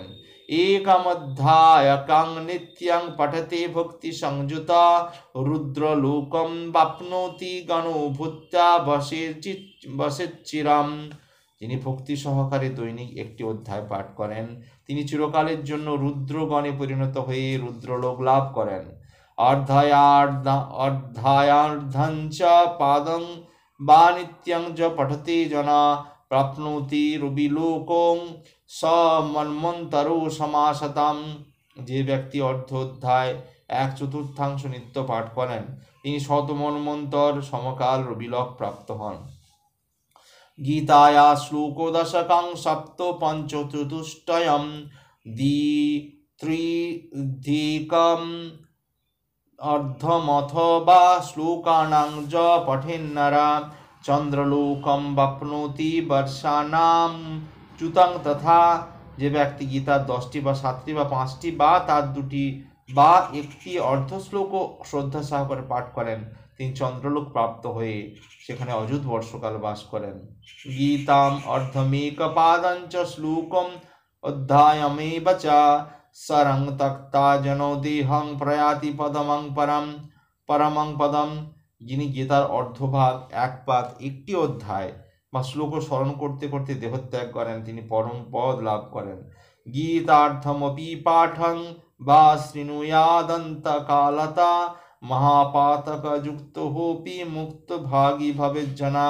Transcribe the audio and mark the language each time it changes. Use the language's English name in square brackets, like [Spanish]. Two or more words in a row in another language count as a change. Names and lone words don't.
[Sanskrit] একমধ্যায়কং নিত্যং পঠতে ভক্তি সংযুতা রুদ্রলোকম বাপ্নোতি গণভূত্যা বসে চিরম। [Bangla] যিনি ভক্তি সহকারে দৈনিক একটি অধ্যায় পাঠ করেন, তিনি চিরকালের জন্য রুদ্রগণে পরিণত হয়ে রুদ্রলোক লাভ করেন। [Sanskrit] অর্ধায়ার্ধঞ্চ পাদং বা নিত্যং চ পঠতে জনা প্রাপ্নোতি রবিলোকং সমন্মন্তরো সমাসতাম। [Bangla] যে ব্যক্তি অর্ধোধ্যায় 1/4 নিত্য পাঠ করেন তিনি শতমন্বন্তর সমকাল রবিলোক প্রাপ্ত হন। [Sanskrit] গীতায়া শ্লোকদশকং সপ্তপঞ্চচতুষ্টয়ম ত্রিধিকম অর্ধমথবা শ্লোকানাং য পঠেন্নরা চন্দ্রলোকম বাপ্নোতি বর্ষানাম চ্যুতং তথা। [Bangla] যে ব্যক্তি গীতার 10টি বা 7টি বা 5টি বা তার 2টি বা 1টি অর্ধশ্লোকও শ্রদ্ধা সহকারে পাঠ করেন তিনি চন্দ্রলোক প্রাপ্ত হয়ে সেখানে অযুত বর্ষকাল বাস করেন। [Sanskrit] গীতাম অর্ধমেকপাদঞ্চ শ্লোকম অধ্যায়মেব চ সরং তক্তা জনো দেহং প্রয়াতি পদমং পরমং পদম। [Bangla] যিনি গীতার অর্ধভাগ 1 পাদ 1টি অধ্যায় বা শ্লোক স্মরণ করতে করতে দেহত্যাগ করেন তিনি পরম পদ লাভ করেন। [Sanskrit] গীতার্থমপি পাঠং বা শৃণুয়াদন্তকালতা মহাপাতকযুক্তোপি মুক্তভাগী ভবেজ্জনা।